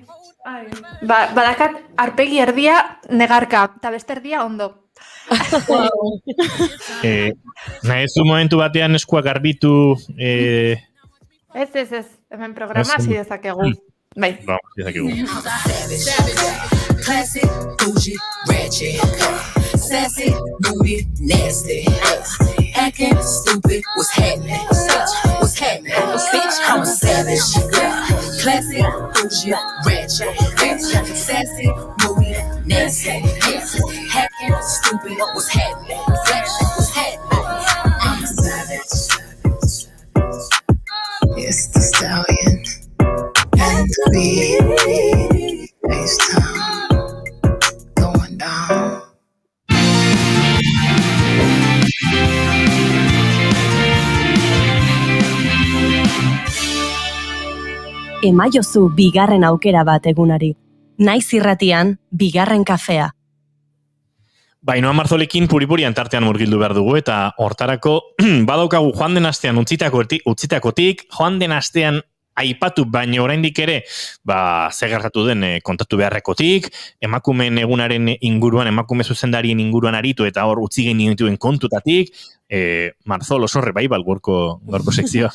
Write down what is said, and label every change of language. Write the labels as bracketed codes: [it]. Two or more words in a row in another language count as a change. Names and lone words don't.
[eu] Badakat, arpegi erdia negarka, eta beste erdia ondo. Nahezu momentu batean eskuak garbitu... Ez, hemen programa hasi dezakegu. Bai. Dezakegu. [en] Classic, bougie, ratchet. Sassy, moody, nasty. Acting stupid, what's happening? What's happening? Bitch, I'm a savage. Classic, bougie, ratchet. Sassy, moody, nasty. Acting stupid, what's happening? What's happening? I'm a savage. It's the stallion and the beat. FaceTime going down. [eu] Emaiozu bigarren aukera bat egunari. Naiz irratian, bigarren kafea. Bainoa Marzolekin puripurian tartean murgildu behar dugu, eta hortarako badaukagu joan den astean utzitakotik, joan den astean aipatu baino oraindik ere, ze gertatu den kontatu beharrekotik, emakumeen egunaren inguruan, emakume zuzendarien inguruan aritu eta hor utzi genituen kontutatik, Marzol oso rebaibal gorko sekzioa.